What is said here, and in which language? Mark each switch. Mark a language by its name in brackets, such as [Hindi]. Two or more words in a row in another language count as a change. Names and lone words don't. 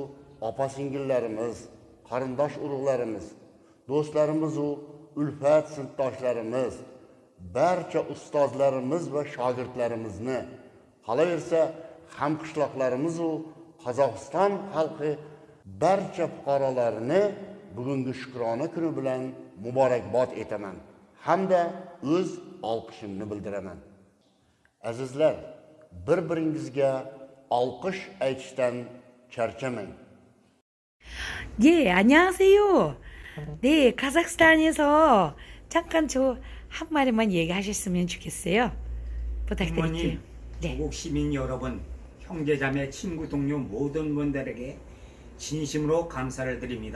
[Uzbek] opa singillarimiz, qarindosh urug'larimiz, do'stlarimiz u ulfat sinfdoshlarimiz, barcha ustozlarimiz va shogirdlarimizni, qolaversa hamqishloqlarimiz u Qozog'iston xalqi barcha fuqarolarini bugungi shukrona kuni bilan muborakbod etaman hamda o'z olqishimni bildiraman. Azizlar, bir-biringizga olqish aytishdan charchamang. [Korean] 예, 안녕하세요. 네, 카자흐스탄에서 잠깐 한 마디만 얘기하셨으면 좋겠어요. 부탁드릴게요. 네. 조국 시민 여러분, 형제자매, 친구, 동료 모든 분들에게 진심으로 감사를 드립니다.